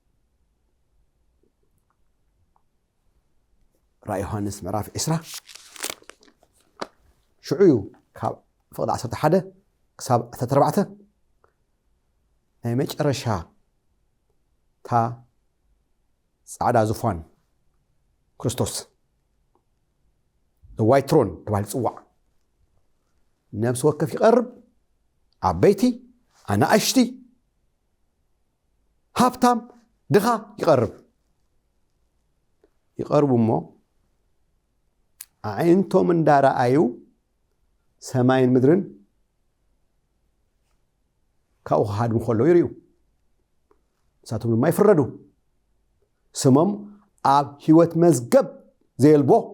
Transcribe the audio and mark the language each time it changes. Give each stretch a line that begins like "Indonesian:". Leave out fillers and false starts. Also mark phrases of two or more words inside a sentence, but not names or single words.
Tigrinya: ራእይ ዮሐንስ ምዕራፍ 20 ሽዑ እዩ ካብ ፍቕዲ 11 ክሳብ 14 ናይ መጨረሻ ታ ጻዕዳ ዙፋን ክርስቶስ
English: the white throne
Tigrinya: ተባሂሉ ጽዋዕ ነብስ ወከፍ ይቐርብ ዓበይቲ ኣናእሽቲ ሃብታም ድኻ ይቐርቡ እሞ ዓይንቶም እንዳረኣዩ ሰማይን ምድርን ካብኡ ክሃድሙ ከለዉ ይርዩ ንሳቶም ድማ ይፍረዱ ስሞም ኣብ ህይወት መዝገብ ዘየልቦ